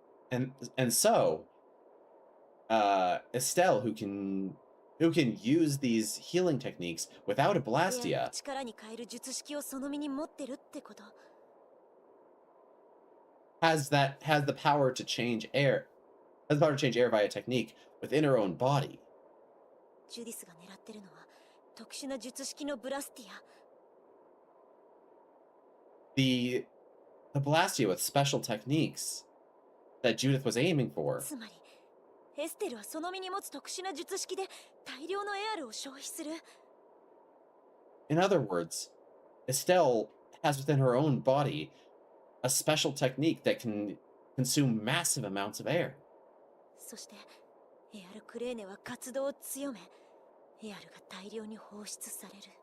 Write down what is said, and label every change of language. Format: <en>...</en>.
<en>And so, Estelle, who can use these healing techniques without a</en> <ja>エアルを</ja> <en>Blastia,</en> <ja>力に変える術式をその身に持ってるってこと。</ja> <en>has the power to change air via technique within her own body.</en> <ja>ジュディスが狙ってるのは特殊な術式のブラスティア。</ja> <en>The Blastia with special techniques that Judith was aiming for.</en> <ja>つまりエステルはその身に持つ特殊な術式で大量のエアルを消費する。</ja> <en>In other words, Estelle has within her own body a special technique that can consume massive amounts of air.</en> <ja>そしてエアルクレーネは活動を強め、エアルが大量に放出される。</ja>